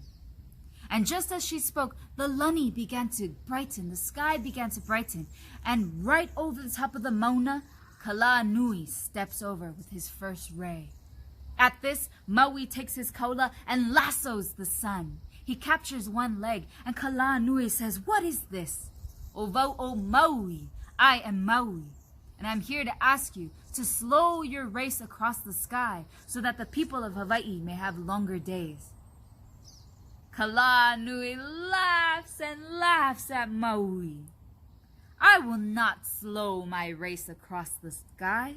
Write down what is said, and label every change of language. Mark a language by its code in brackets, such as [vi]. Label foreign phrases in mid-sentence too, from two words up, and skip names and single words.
[en] And just as she spoke, the lani began to brighten, the sky began to brighten, and right over the top of the mauna, Kala Nui steps over with his first ray. At this, Maui takes his kaula and lassos the sun. He captures one leg, and Kala Nui says, "What is this?" [haw] "O vau o Maui, [en] I am Maui, and I'm here to ask you to slow your race across the sky so that the people of Hawaii may have longer days." Kala Nui laughs and laughs at Maui. "I will not slow my race across the sky.